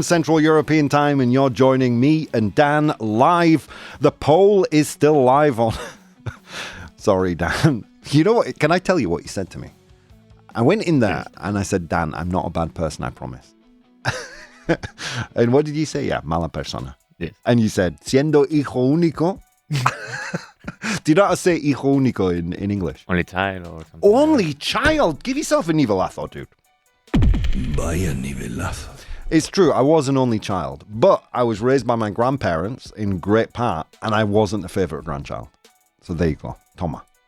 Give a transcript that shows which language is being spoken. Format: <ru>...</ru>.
<en>Central European Time, and you're joining me and Dan live. The poll is still live on... Sorry, Dan. You know what? Can I tell you what you said to me? I went in there and I said, Dan, I'm not a bad person, I promise. And what did you say? Yeah,</en> <es>mala persona.</es> <en>Yes. And you said,</en> <es>siendo hijo único...</es> <en>Do you know how to say</en> <es>hijo único</es> <en>in English? Only child or something. Only child? Give yourself a nivelazo, dude.</en> <es>Vaya nivelazo.</es> <en>It's true, I was an only child, but I was raised by my grandparents in great part, and I wasn't the favourite grandchild. So there you go.</en> <es>Toma.</es>